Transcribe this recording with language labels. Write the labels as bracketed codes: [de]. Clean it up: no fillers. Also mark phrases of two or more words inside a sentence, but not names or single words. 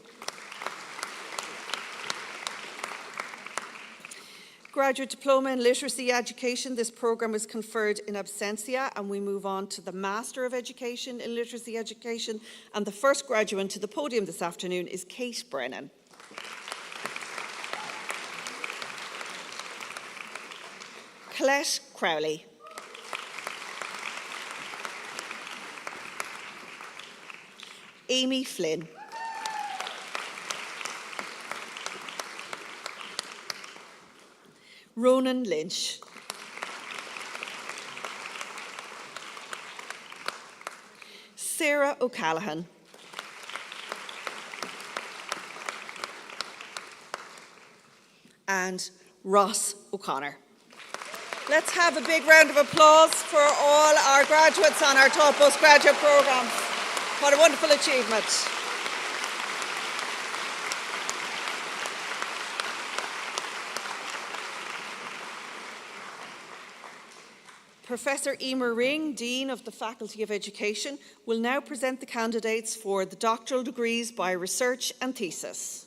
[en] Graduate Diploma in Literacy Education. This programme is conferred in absentia, and we move on to the Master of Education in Literacy Education. And the first graduate to the podium this afternoon is Kate Brennan. Colette Crowley. Amy Flynn. Ronan Lynch. Sarah O'Callaghan. And Ross O'Connor. Let's have a big round of applause for all our graduates on our top postgraduate programmes. What a wonderful achievement. Professor Emer Ring, Dean of the Faculty of Education, will now present the candidates for the doctoral degrees by research and thesis.